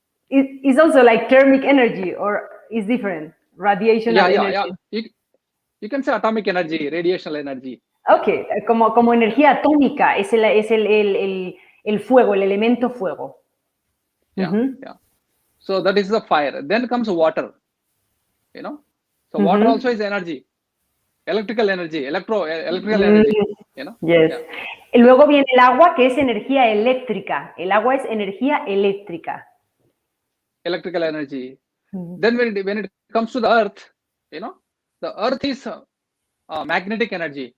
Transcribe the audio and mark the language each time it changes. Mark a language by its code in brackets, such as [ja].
[en] It's also like thermic energy, or is different? Radiational energy. Yeah. You can say atomic energy, radiational energy. [es] Okay, como energía atómica es el fuego, el elemento fuego. [en] Yeah. So that is the fire. Then comes water. So water also is energy. Electrical energy, electrical energy. Yes. Yeah. [es] Y luego viene el agua, que es energía eléctrica. El agua es energía eléctrica. [en] Electrical energy. Then when it comes to the earth, the earth is magnetic energy.